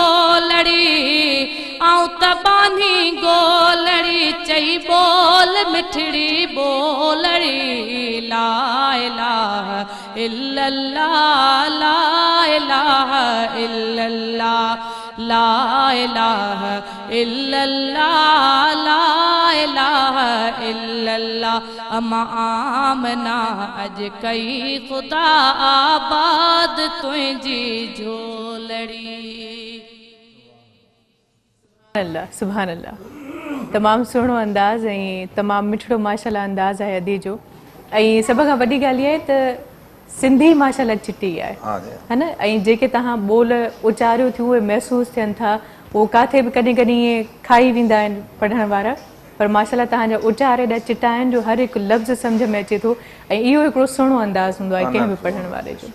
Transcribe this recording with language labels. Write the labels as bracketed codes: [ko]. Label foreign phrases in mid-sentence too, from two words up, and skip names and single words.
[sd] गोलड़ी चई बोल मिठड़ी बोलड़ी [ar] لا إله إلا الله لا إله إلا الله لا إله إلا الله لا إله إلا الله [sd] अमा आमना अज कई खुदा आबाद तुझी झोलड़ी। अल्लाह [ar] سبحان الله [sd] तमामु सुहिणो अंदाज़ ऐं तमामु मिठड़ो माशाल्लाह अंदाज़ आहे अदी जो ऐं सभ खां वॾी ॻाल्हि इहा आहे त सिंधी माशाल्लाह चिटी आहे है न ऐं जेके तव्हां ॿोल उचारियो थियूं उहे महसूसु थियनि था उहो किथे बि कॾहिं कॾहिं ईअं खाई वेंदा आहिनि पढ़ण वारा पर माशाल्लाह तव्हांजा उचार एॾा चिटा आहिनि जो हर हिकु लफ़्ज़ सम्झ में अचे थो ऐं इहो हिकिड़ो सुहिणो अंदाज़ हूंदो आहे कंहिं बि पढ़ण वारे जो।